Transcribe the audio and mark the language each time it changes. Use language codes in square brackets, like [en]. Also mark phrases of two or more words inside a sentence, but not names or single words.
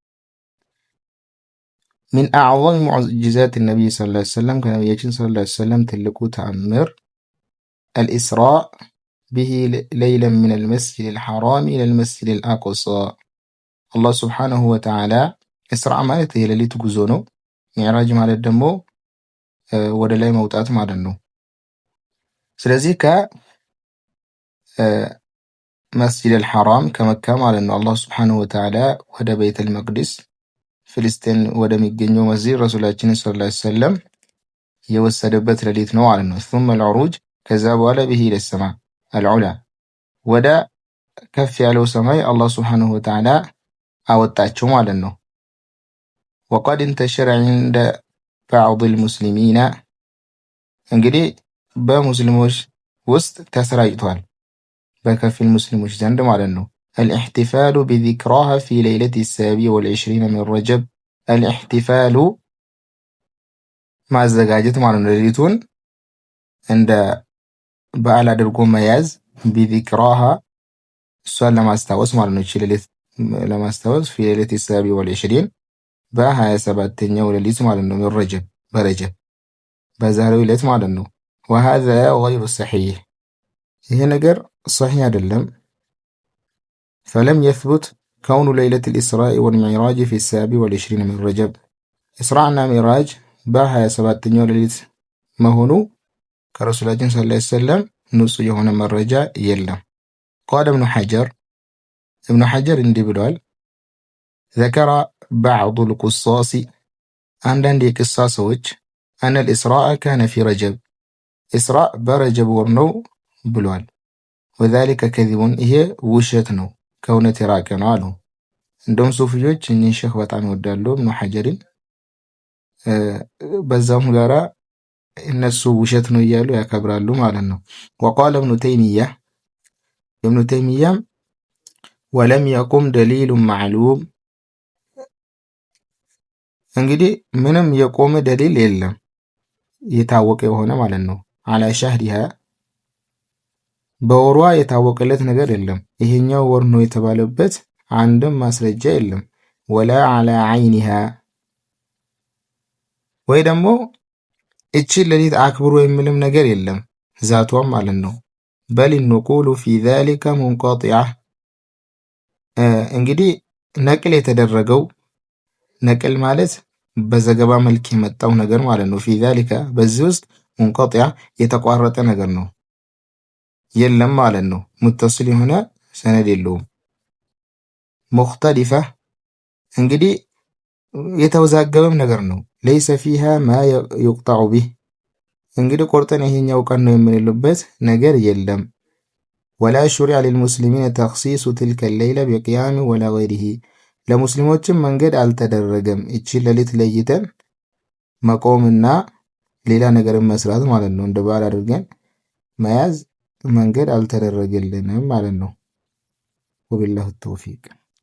[ar] من أعظم معجزات نبي صلى الله عليه وسلم [am] ከነቢያችን [ar] صلى الله عليه وسلم [am] ትልቁ ተአምር [ar] الإسراء به ليلا من المسجد الحرام إلى المسجد الأقصى። الله سبحانه وتعالى [am] ኢስራእ ማለት የሌሊት ጉዞ ነው። ሚዕራጅ ማለት ደግሞ ወደ ላይ መውጣት ማለት ነው። ስለዚህ ከመስጂደል ሐራም ከመካ ማለት ነው [ar] الله سبحانه وتعالى [am] ወደ ቤተል መቅዲስ ፍልስጤን ወደሚገኘው መስጂድ ረሱላችንን [ar] صلى الله عليه وسلم [am] የወሰደበት ሌሊት ነው ማለት ነው። [ar] ثم العروج [am] ከዛ በኋላ [ar] به إلى السماء العلى [am] ወደ ከፍ ያለው ሰማይ [ar] الله سبحانه وتعالى [am] አወጣቸው ማለት ነው። [ar] وقد انتشر عند بعض المسلمين [am] እንግዲህ በሙስሊሞች ውስጥ ተሰራጭቷል፣ በከፊል ሙስሊሞች ዘንድ ማለት ነው። [ar] الاحتفال بذكراها في ليلة 27 من رجب الاحتفال [am] ማዘጋጀት ማለት ነው። ሌሊቱን እንደ በዓል አድርጎ መያዝ بذكراها እሷን ለማስታወስ ማለት ነው። እቺ ሌሊት ለማስታወስ [ar] في ليلة 27 [am] በ27ኛው ሌሊት ማለት ነው። ረጀብ በረጀብ በዛሬው ሌሊት ማለት [ar] ነው። وهذا غير صحيح [am] ይሄ ነገር [ar] صحيح አይደለም። فلم يثبت كون ليلة الإسراء والمعراج في 27 من رجب إسراء [am] እና ሚዕራጅ በ27ኛው ሌሊት መሆኑ ከረሱላችን [ar] صلى الله عليه وسلم [am] ንጹህ የሆነ መረጃ የለም። [ar] قال ابن حجر [am] እንዲህ ብሏል። [ar] ذكر بعض القصاص [am] አንዳንድ የቅሳ ሰዎች [ar] أن الإسراء كان في رجب إسراء [am] በረጀብ ወር ነው ብሏል። [ar] وذلك كذب [am] ይሄ ውሸት ነው፣ ከእውነት የራቀ ነው አሉ። እንደውም ሱፊዮች እኚህ ሼህ በጣም ይወዳሉ ኢብኑ ሐጀርን፣ በዛም ጋራ እነሱ ውሸት ነው እያሉ ያከብራሉ ማለት ነው። [ar] وقال ابن تيمية ولم يقم دليل معلوم [am] እንግዲህ ምንም የቆመ ደሊል የለም የታወቀ የሆነ ማለት ነው። [ar] على شهرها [am] በወሯ የታወቀለት ነገር የለም። ይሄኛው ወር ነው የተባለበት አንድም ማስረጃ የለም። [ar] ولا على عينها [am] ወይ ደግሞ እቺ ሌሊት አክብሮ የሚልም ነገር የለም ዛቷም ማለት ነው። [ar] بل النقول في ذلك منقطعة [am] እንግዲህ ነቅል የተደረገው ነቅል ማለት በዘገባ መልክ የመጣው ነገር ማለት ነው። [ar] في ذلك [am] በዚህ ውስጥ منقطع የተቋረጠ ነገር ነው የለም ማለት ነው። ሙተሲል የሆነ ሰነድ [ar] የለውም። مختلفة [am] እንግዲህ የተወዛገበም ነገር ነው። [ar] ليس فيها ما يقطع به እንግዲህ [am] ቆርጠን ይሄኛው ቀን ነው የምንልበት ነገር የለም። [ar] ولا شرع للمسلمين تخصيص تلك الليلة بقيام ولا غيره [am] ለሙስሊሞችም መንገድ አልተደረገም እቺ ሌሊት ለይተን መቆምና ሌላ ነገርን መስራት ማለት ነው። እንደ በዓል አድርገን መያዝ መንገድ አልተደረገልንም ማለት ነው። [ar] وبالله التوفيق